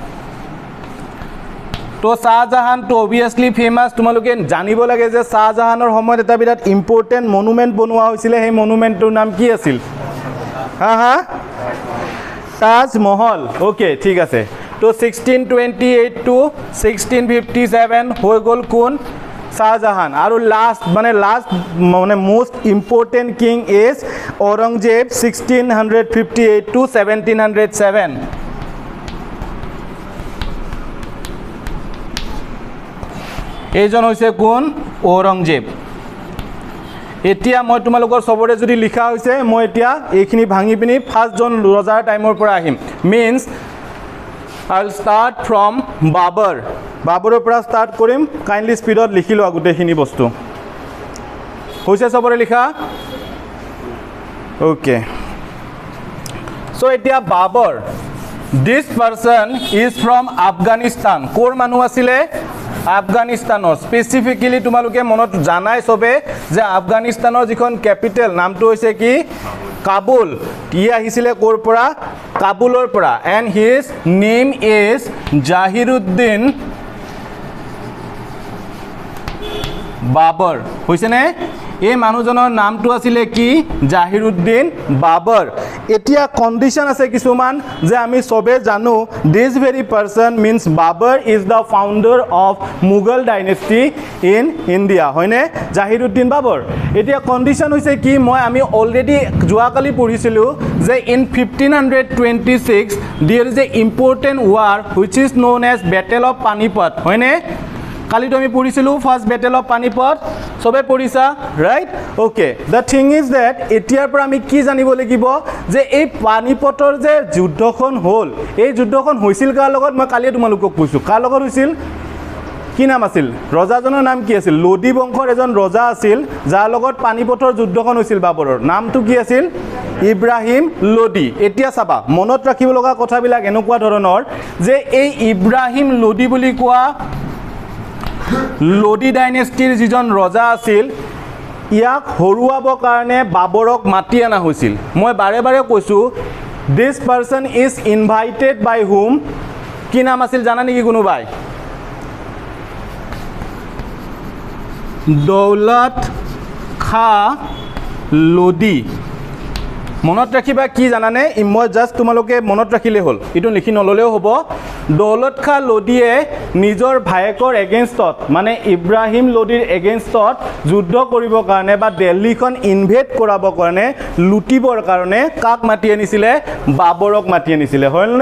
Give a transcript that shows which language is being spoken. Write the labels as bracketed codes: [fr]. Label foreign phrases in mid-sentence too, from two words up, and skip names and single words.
[as] তো শাহজাহান তো [en] obviously famous [as] তোমালোকে জানিব লাগে যে শাহজাহানৰ সময়ত এটা বিৰাট [en] important monument [as] বনোৱা হৈছিল সেই মনুমেন্টৰ নাম কি আছিল হা তাজমহল ওকে ঠিক আছে তো 1628 টু 1657 হৈ গল কোন শাহজাহান আৰু লাষ্ট মানে [en] most important king is [as] ঔৰংজেব 1658 টু 1707 এইজন হৈছে কোন ঔৰংজেব এতিয়া মই তোমালোকৰ সবৰে যদি লিখা হৈছে মই এতিয়া এইখিনি ভাঙি পিনি ফাৰ্স্ট জন ৰজাৰ টাইমৰ পৰা আহিম [en] means I'll start from [as] বাবৰৰ পৰা ষ্টাৰ্ট কৰিম কাইন্ডলি স্পিডত লিখি লোৱা গোটেইখিনি বস্তু হৈছে সবৰে লিখা [en] okay so [as] এতিয়া বাবৰ [en] this person is from Afghanistan [as] কোৰ মানুহ আছিলে আফগানিস্তানৰ স্পেসিফিক্যালি তোমালোকে মনত জানাই সবে যে আফগানিস্তানৰ যিখন ক্যাপিটেল নামটো হৈছে কি কাবুল ই আহিছিলে কোৰ পৰা কাবুলৰ পৰা [en] and his name is [as] জাহিৰুদ্দিন বাবৰ হৈছে নে এই মানুহজনৰ নামটো আছিলে কি জাহিৰুদ্দিন বাবৰ এতিয়া কন্ডিশন আছে কিছুমান যে আমি সবে জানো [en] this very person means Babar is the founder of Mughal dynasty in India [as] হয়নে জাহিৰুদ্দিন বাবৰ এতিয়া কন্ডিশন হৈছে কি মই আমি অলরেডি যোৱাকালি পঢ়িছিলো যে ইন 1526 [en] there is a important war which is known as battle of panipat [as] হয়নে কালি তো আমি পঢ়িছিলো [en] first battle of Panipat [as] সবে পঢ়িছা [en] right okay the thing is that [as] এতিয়াৰ পৰা আমি কি জানিব লাগিব যে এই পানিপটৰ যে যুদ্ধখন হ'ল এই যুদ্ধখন হৈছিল কাৰ লগত মই কালি তোমালোকক কৈছো কাৰ লগত হৈছিল কি নাম আছিল ৰজাজনৰ নাম কি আছিল লোডি বংশৰ এজন ৰজা আছিল যাৰ লগত পানিপটৰ যুদ্ধখন হৈছিল বাবৰৰ নামটো কি আছিল ইব্ৰাহিম লোডি এতিয়া চাবা মনত ৰাখিব লগা কথাবিলাক এনেকুৱা ধৰণৰ যে এই ইব্ৰাহিম লোডি বুলি কোৱা লোডি ডাইনেষ্টিৰ যিজন ৰজা আছিল ইয়াক হৰুৱাবৰ কাৰণে বাবৰক মাতি আনা হৈছিল মই বাৰে বাৰে কৈছো [en] this person is invited by whom [as] কি নাম আছিল জানা নেকি কোনোবাই দৌলত খাঁ লোডি মনত ৰাখিবা কি জানানে মই জাস্ট তোমালোকে মনত ৰাখিলে হ'ল ইটো লিখি নললেও হ'ব দৌলত খাঁ লোডিয়ে নিজৰ ভায়েকৰ এগেইনষ্টত মানে ইব্ৰাহিম লোডিৰ এগেইনষ্টত যুদ্ধ কৰিবৰ কাৰণে বা দিল্লীখন ইনভেড কৰাবৰ কাৰণে লুটিবৰ কাৰণে কাক মাতি আনিছিলে বাবৰক মাতি আনিছিলে হয়নে